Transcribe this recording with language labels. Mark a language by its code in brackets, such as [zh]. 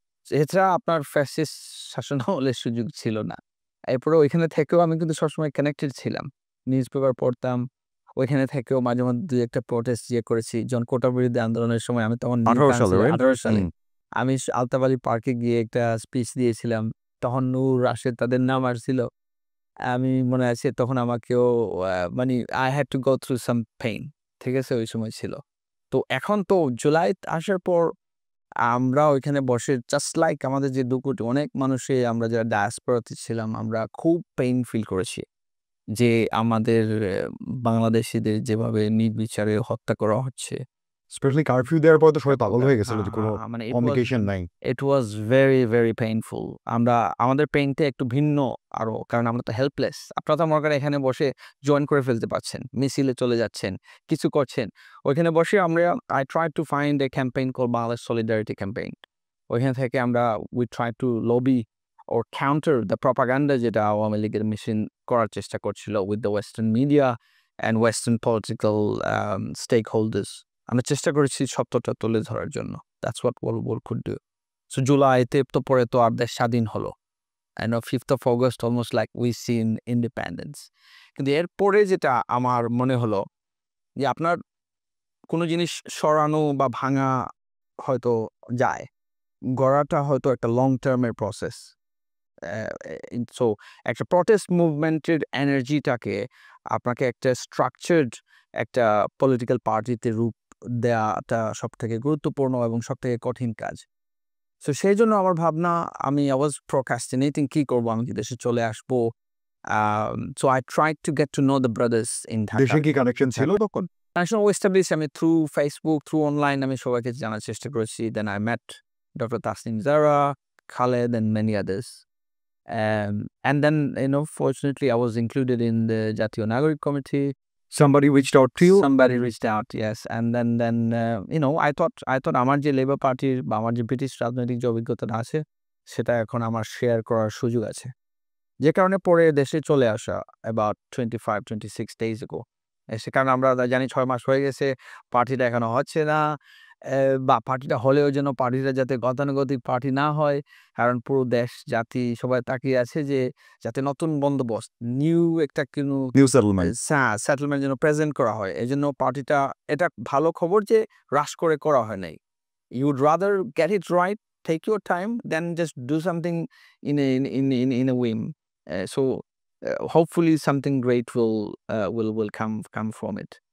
[bn] এছাড়া আপনার ফ্যাসিস্ট শাসনামলের সুযোগ ছিল না। এরপরে ওইখানে থেকেও আমি কিন্তু সবসময় কানেক্টেড ছিলাম। নিউজ পেপার পড়তাম। ওইখানে থেকেও মাঝে মধ্যে ২ একটা প্রোটেস্ট করেছি। যখন কোটা বিরোধী আন্দোলনের সময় আমি তখন ১৮ সালে, রাইট? ১৮ সালে হুম। আমি আলতাবাড়ি পার্কে গিয়ে একটা স্পিচ দিয়েছিলাম। তখন নূর, রাশেদ তাদের নাম আসছিল। আমি মনে আছে তখন আমাকেও মানে [en] I had to go through some pain. [bn] ঠিক আছে? ওই সময় ছিল। তো এখন তো জুলাই আসার পর আমরা ওইখানে বসে জাস্ট লাইক আমাদের যে ২ কোটি অনেক মানুষে আমরা যারা ডায়াসপোরাতে ছিলাম আমরা খুব পেইন ফিল করেছি। যে আমাদের বাংলাদেশীদের যেভাবে নির্বিচারে হত্যা করা হচ্ছে। স্পেশালি কারফিউ দেওয়ার পর তো সবাই পাগল হয়ে গেছিল যে কোনো মানে কমিউনিকেশন নাই। [en] it was very, very painful. [bn] আমাদের পেইনটা একটু ভিন্ন আরো। কারণ আমরা তো হেল্পলেস। আপনারা তো মনে করেন এখানে বসে জয়েন করে ফেলতে পারছেন। মিছিলে চলে যাচ্ছেন, কিছু করছেন। ওইখানে বসে [en] I tried to find a campaign called Bangladesh Solidarity Campaign. [bn] ওইখান থেকে [en] we tried to lobby or counter the propaganda [bn] যেটা আওয়ামী লীগের মেশিন করার চেষ্টা করছিল [en] with the Western media and Western political stakeholders. [bn] আমরা চেষ্টা করেছি সত্যটা তুলে ধরার জন্য। [en] That's what world could do. [bn] So জুলাইতে তো পরে তো আর দেশ স্বাধীন হলো। [en] And on 5th of August almost like we seen independence. [bn] কিন্তু এরপরে যেটা আমার মনে হলো যে আপনার কোনো জিনিস সরানো বা ভাঙা হয়তো যায়, গড়াটা হয়তো একটা লং টার্মের প্রসেস। সো একটা প্রটেস্ট মুভমেন্টের এনার্জিটাকে আপনাকে একটা স্ট্রাকচার্ড একটা পলিটিক্যাল পার্টিতে রূপ দেওয়াটা সব থেকে গুরুত্বপূর্ণ এবং সব থেকে কঠিন কাজ। সো সেই জন্য আমার ভাবনা, আমি [en] I was procrastinating [bn] কি করবো, আমি কি দেশে চলে আসবো। [en] So I tried to get to know the brothers in Dhaka. [bn] দেশে কি কানেকশন ছিল তখন? [en] Connection established [bn] আমি [en] through Facebook, through online [bn] আমি সবাইকে জানার চেষ্টা করেছি। [en] Then I met Dr. Tasnim Zara, Khaled and many others. And then, fortunately I was included in the Jatiyo Nagorik Committee. Somebody reached out to you? Somebody reached out, yes. And then I thought [bn] আমার যে labour পার্টির বা আমার যে British রাজনৈতিক যে অভিজ্ঞতাটা আছে সেটা এখন আমার শেয়ার করার সুযোগ আছে, যে কারণে পরে দেশে চলে আসা [en] about 25-26 days ago। [bn] সে কারণে আমরা জানি 6 মাস হয়ে গেছে, পার্টিটা এখনো হচ্ছে না, বা পার্টিটা হলেও যেন পার্টিটা যাতে গতানুগতিক পার্টি না হয়, কারণ পুরো দেশ জাতি সবাই তাকিয়ে আছে যে যাতে নতুন বন্দোবস্ত নিউ একটা নিউ সেটেলমেন্ট সেটেলমেন্ট যেন প্রেজেন্ট করা হয়। এই জন্য পার্টিটা, এটা ভালো খবর যে রাশ করে করা হয় নাই। [en] You would rather get it right, take your time, than just do something in a whim. So hopefully something great will come from it.